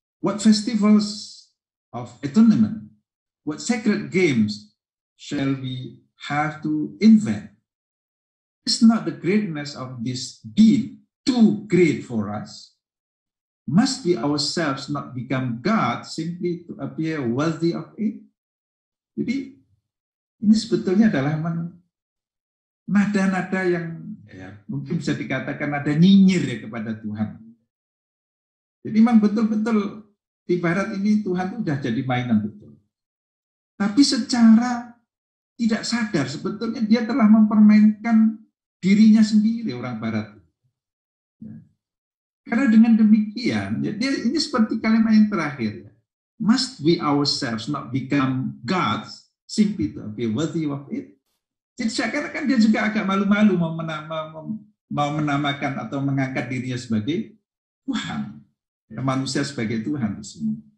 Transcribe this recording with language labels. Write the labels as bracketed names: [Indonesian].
[English] What festivals of atonement? What sacred games shall we have to invent? Is not the greatness of this deed too great for us? Must we ourselves not become God simply to appear worthy of it? [Indonesian] Jadi ini sebetulnya adalah nada-nada yang ya, mungkin bisa dikatakan nada nyinyir ya kepada Tuhan. Jadi memang betul-betul di barat ini Tuhan itu sudah jadi mainan betul. Tapi secara tidak sadar sebetulnya dia telah mempermainkan dirinya sendiri orang barat. Ya. Karena dengan demikian, ya, ini seperti kalimat yang terakhir. Ya. [English] Must we ourselves not become gods simply to be worthy of it? [Indonesian] Jadi seakan-akan dia juga agak malu-malu mau menamakan atau mengangkat dirinya sebagai Tuhan, ya, manusia sebagai Tuhan di sini.